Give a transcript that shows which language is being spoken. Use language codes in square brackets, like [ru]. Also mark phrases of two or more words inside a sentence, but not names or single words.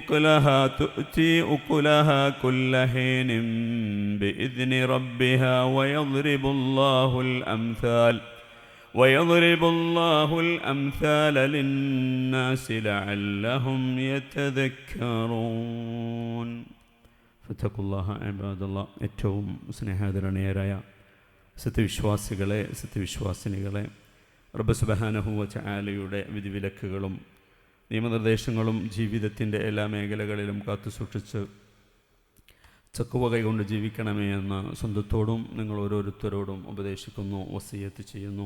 [ar] أكلها كل حين بإذن ربها ويضرب الله الأمثال للناس لعلهم يتذكرون فاتقوا الله عباد الله. [ml] ഏറ്റവും സ്നേഹാദരണീയരായ സത്യവിശ്വാസിനികളെ റബ്ബ് [ar] سبحانه وتعالى [ml] വിധിവിലക്കുകളും നിയമനിർദ്ദേശങ്ങളും ജീവിതത്തിൻ്റെ എല്ലാ മേഖലകളിലും കാത്തുസൂക്ഷിച്ച് ചക്കുവ കൈകൊണ്ട് ജീവിക്കണമേ എന്ന് സ്വന്തത്തോടും നിങ്ങൾ ഓരോരുത്തരോടും ഉപദേശിക്കുന്നു, വസിയത്ത് ചെയ്യുന്നു.